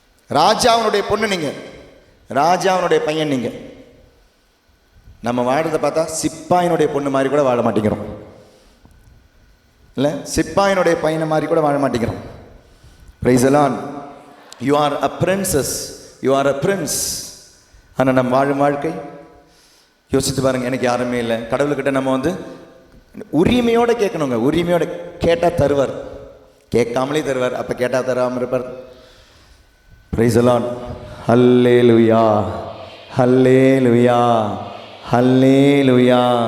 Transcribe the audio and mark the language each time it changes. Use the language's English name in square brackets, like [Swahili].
[Tamil] ராஜாவுடைய பொண்ணு நீங்க, ராஜாவுடைய பையன் நீங்க. நம்ம வாழறதை பார்த்தா சிப்பாயினுடைய பொண்ணு மாதிரி கூட வாழ மாட்டேங்கிறோம் இல்ல, சிப்பாயினுடைய பையனை மாதிரி கூட வாழ மாட்டேங்கிறோம். [English] Praise the Lord. You are a princess, you are a prince. [Tamil] ஆனால் நம்ம வாழும் வாழ்க்கை யோசித்து பாருங்க. எனக்கு யாருமே இல்லை, கடவுள்கிட்ட நம்ம வந்து உரிமையோடு கேட்கணுங்க. உரிமையோடு கேட்டால் தருவார், கேட்காமலே தருவார். அப்போ கேட்டால் தராமல் இருப்பார். [English] Praise the Lord. [Tamil] Hallelujah hallelujah hallelujah.